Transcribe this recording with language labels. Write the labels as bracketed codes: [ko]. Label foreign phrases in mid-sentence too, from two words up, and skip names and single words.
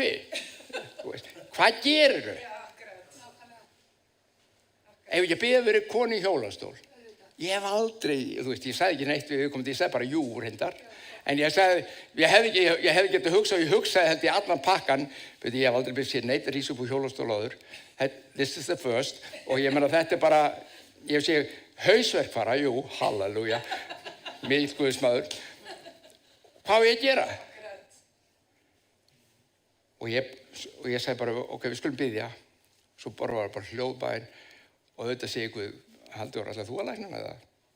[is] Hvað gerir þau? Ef ekki að biðja fyrir konu í hjólastól. Ég hef aldrei, ég sagði ekki neitt við viðkomandi, ég sagði bara jú reyndar. En ég sagði, ég hefði getið hugsað, ég hugsaði held í allan pakkan, ég hef aldrei byrjað sér neitt að rísa upp úr hjólastól áður. [en] This is the first. [is] Og ég meina þetta er bara, ég hef séð hausverkfara, jú, halleluja, mikill Guðsmaður. Hvað á ég að gera? Og ég sagði bara, ok, við skulum biðja. Svo var bara hljóðbæn og auðvitað segi Guð, Halldór, ætlar þú að lækna með það?